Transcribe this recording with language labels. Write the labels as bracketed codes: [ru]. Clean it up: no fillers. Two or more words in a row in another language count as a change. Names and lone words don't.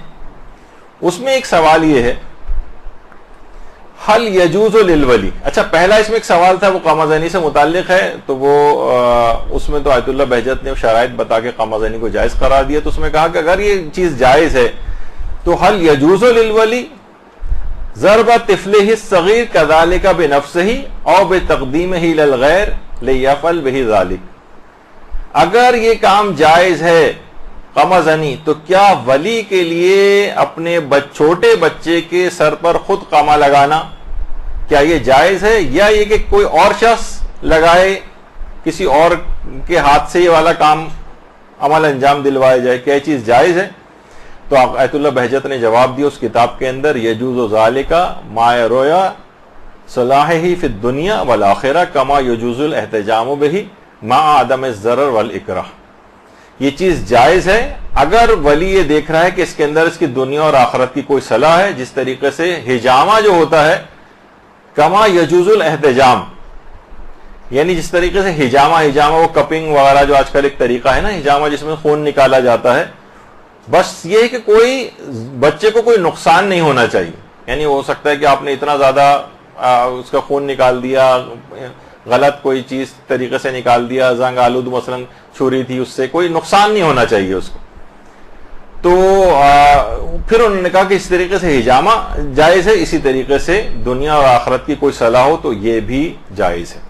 [ur] اس میں ایک سوال یہ ہے، [ar] حل یجوز للولی، [ur] اچھا پہلا اس میں ایک سوال تھا وہ قامزنی سے متعلق ہے، تو وہ اس میں تو آیت اللہ بہجت نے شرائط بتا کے قامزنی کو جائز قرار دیا، تو اس میں کہا کہ اگر یہ چیز جائز ہے تو [ar] حل یجوز للولی ضرب طفلہ الصغیر کذالک بنفسہ او بتقدیمہ للغیر لیفعل بہ ذلک، [ur] اگر یہ کام جائز ہے قامزنی تو کیا ولی کے لیے اپنے چھوٹے بچے کے سر پر خود قامہ لگانا کیا یہ جائز ہے، یا یہ کہ کوئی اور شخص لگائے، کسی اور کے ہاتھ سے یہ والا کام عمل انجام دلوائے جائے، کیا یہ چیز جائز ہے؟ تو آیت اللہ بہجت نے جواب دیا اس کتاب کے اندر، [ar] یجوز ذالک ما یروی صلاحہ فی الدنیا والآخرہ کما یجوز الاحتجام بہ مع عدم الضرر والاکراہ، [ur] یہ چیز جائز ہے اگر ولی یہ دیکھ رہا ہے کہ اس کے اندر اس کی دنیا اور آخرت کی کوئی صلاح ہے، جس طریقے سے حجامہ جو ہوتا ہے [ar] کما یجوز الاحتجام، [ur] یعنی جس طریقے سے حجامہ وہ کپنگ وغیرہ جو آج کل ایک طریقہ ہے نا حجامہ جس میں خون نکالا جاتا ہے، بس یہ ہے کہ کوئی بچے کو کوئی نقصان نہیں ہونا چاہیے، یعنی ہو سکتا ہے کہ آپ نے اتنا زیادہ اس کا خون نکال دیا، غلط کوئی چیز طریقے سے نکال دیا، زنگ آلود مثلا چھری تھی، اس سے کوئی نقصان نہیں ہونا چاہیے اس کو، تو پھر انہوں نے کہا کہ اس طریقے سے حجامہ جائز ہے، اسی طریقے سے دنیا اور آخرت کی کوئی صلاح ہو تو یہ بھی جائز ہے۔